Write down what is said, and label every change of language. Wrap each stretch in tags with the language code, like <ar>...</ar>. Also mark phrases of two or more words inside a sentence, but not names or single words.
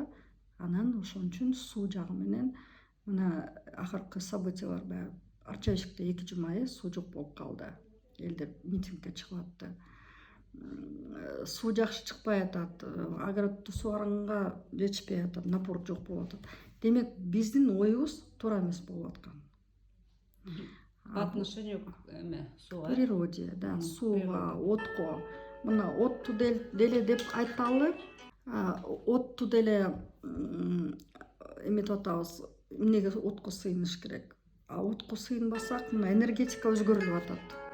<ky>Анан ошон үчүн суу жагы менен мына акыркы событиялар баягы Арчабишкте 2 жума суу жок болуп калды. Элдер митингге чыгып атты. Суу жакшы чыкпай атат, огородду сугарганга жетишпей атат, напор жок болуп атат. Демек, биздин оюбуз туура эмес болуп аткан.</ky> <ru>По отношению к</ru> <ky>сууга,</ky> <ru>природе, да,</ru> <ky>сууга, отко. Мына отту деле деп айталы, отту деле эметип атабыз, эмнеге отко сыйыныш керек? Отко сыйынбасак, мына энергетика өзгөрүлүп атат.</ky>